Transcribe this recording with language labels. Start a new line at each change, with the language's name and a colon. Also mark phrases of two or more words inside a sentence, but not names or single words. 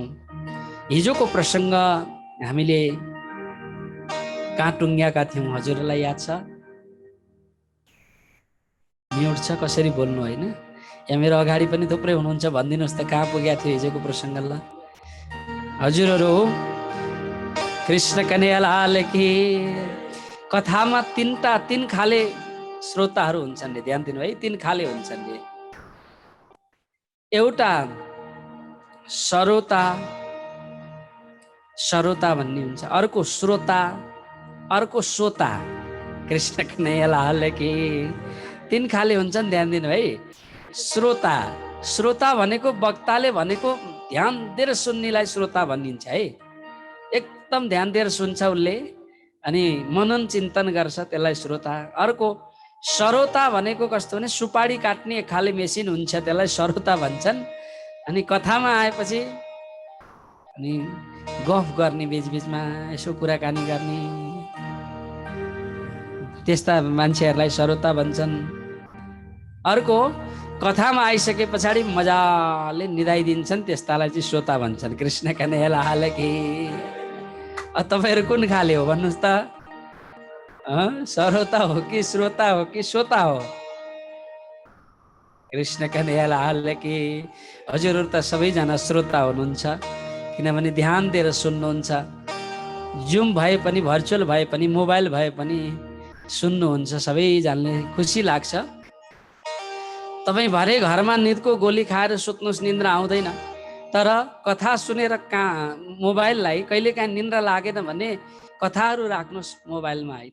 Nepali: हिजोको प्रसङ्ग हामीले कहाँ टुङ्ग्याका थियौँ, हजुरलाई याद छ? म्युट छ, कसरी बोल्नु होइन? यहाँ मेरो अगाडि पनि थुप्रै हुनुहुन्छ, भनिदिनुहोस् त कहाँ पुगेको थियो हिजोको प्रसङ्ग? ल हजुरहरू,
Hindi: कृष्ण कन्हैया लाल की।
Nepali: कथामा तीन खाले श्रोताहरू हुन्छन् रे, ध्यान दिनु है, 3 खाले हुन्छन् रे। एउटा सरोता भन्ने हुन्छ, अर्को श्रोता, अर्को श्रोता।
Hindi: कृष्ण कन्हैया लाल की
Nepali: 3 खाले हुन्छन्, ध्यान दिनु है। श्रोता भनेको वक्ताले भनेको ध्यान दिएर सुन्नेलाई श्रोता भनिन्छ है। एकदम ध्यान दिएर सुन्छ उसले, अनि मनन चिन्तन गर्छ, त्यसलाई श्रोता। अर्को सरोता भनेको कस्तो भने सुपारी काट्ने एक खाले मेसिन हुन्छ, त्यसलाई सरोता भन्छन्। अनि कथामा आएपछि अनि गफ गर्ने, बिचबिचमा यसो कुराकानी गर्ने, त्यस्ता मान्छेहरूलाई सरोता भन्छन्। अर्को कथामा आइसके पछाडि मजाले निदाइदिन्छन्, त्यस्तालाई चाहिँ श्रोता भन्छन्।
Hindi: कृष्ण कन्हैया लाल की।
Nepali: तपाईहरु कुन खाले हो भन्नुस् त? सरोता हो कि श्रोता हो कि श्रोता हो?
Hindi: कृष्ण कन्हैया लाल की।
Nepali: हजुरहरु त सबैजना श्रोता हुनुहुन्छ, किनभने ध्यान दिएर सुन्नुहुन्छ। जुम भए पनि, भर्चुअल भए पनि, मोबाइल भए पनि सुन्नुहुन्छ, सबैजनाले खुसी लाग्छ। तपाईँ भरे घरमा निदको गोली खाएर सुत्नुहोस्, निन्द्रा आउँदैन, तर कथा सुनेर कहाँ मोबाइललाई कहिलेकाहीँ निन्द्रा लागेन भने कथाहरू राख्नुहोस् मोबाइलमा होइन।